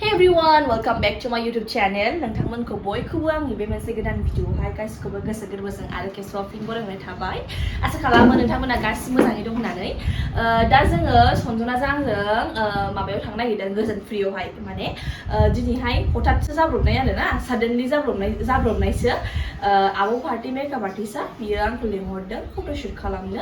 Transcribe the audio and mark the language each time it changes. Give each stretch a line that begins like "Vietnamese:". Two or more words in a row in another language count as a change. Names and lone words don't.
English: everyone, welcome back to my YouTube channel.
Bodo: नोंथां बयबो आंनि बे मोनसे गोदान भिडिअआवहाय गासिखौबो गोसो गोरबोजों आरो केसुआव फिन बरायनाय थाबाय। आसा खालामो नोंथांमोना गासिबो मोजाङै दं होननानै। दा जोङो सनजनाजों आंजों माबायाव थांनो नागिरदों गोजोन फ्रियावहाय माने दिनैहाय हठाथसो जाब्रबनाय आरोना साडेनलि जाब्रबनायसो आब'
English: party makeup artist
Bodo: बियो आंखौ लिंहरदों फट'शुट खालामनो।